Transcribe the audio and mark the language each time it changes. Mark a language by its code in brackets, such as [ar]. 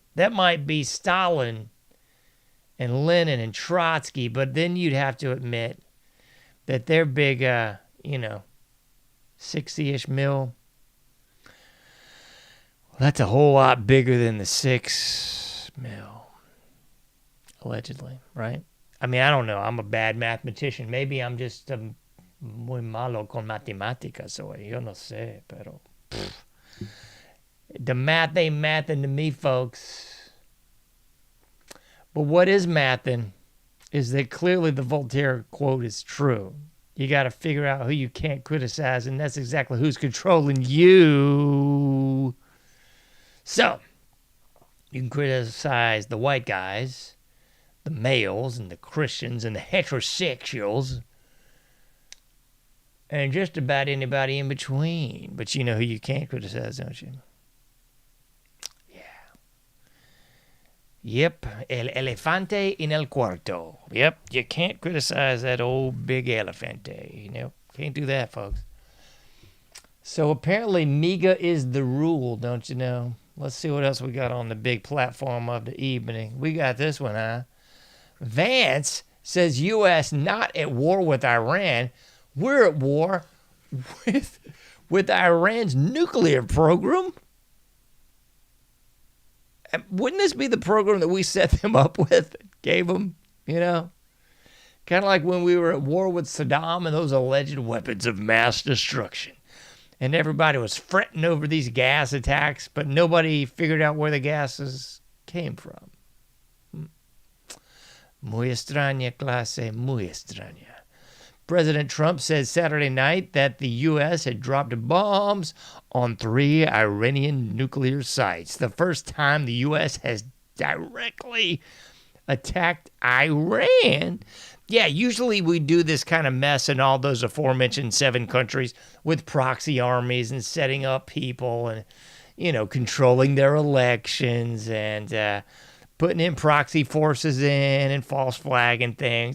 [en] That might be Stalin and Lenin and Trotsky, but then you'd have to admit that their big, 60-ish mil, well, that's a whole lot bigger than the 6 mil, allegedly, right? I mean, I don't know. I'm a bad mathematician. Maybe I'm just [es] muy malo con matemáticas, [en] so [es] yo no sé, pero... [en] The math ain't mathing to me, folks. But what is mathing is that clearly the Voltaire quote is true. You got to figure out who you can't criticize, and that's exactly who's controlling you. So, you can criticize the white guys, the males, and the Christians, and the heterosexuals, and just about anybody in between. But you know who you can't criticize, don't you? [es] Yep, el elefante en el cuarto. [en] Yep, you can't criticize that old big elefante. Can't do that, folks. So apparently MIGA is the rule, don't you know? Let's see what else we got on the big platform of the evening. We got this one, huh? Vance says U.S. not at war with Iran. We're at war with Iran's nuclear program. Wouldn't this be the program that we set them up with, gave them, Kind of like when we were at war with Saddam and those alleged weapons of mass destruction. And everybody was fretting over these gas attacks, but nobody figured out where the gases came from. [es] Muy extraña clase, muy extraña. [en] President Trump said Saturday night that the U.S. had dropped bombs on 3 Iranian nuclear sites. The first time the U.S. has directly attacked Iran. Yeah, usually we do this kind of mess in all those aforementioned 7 countries with proxy armies and setting up people and, controlling their elections and putting in proxy forces in and false flagging things.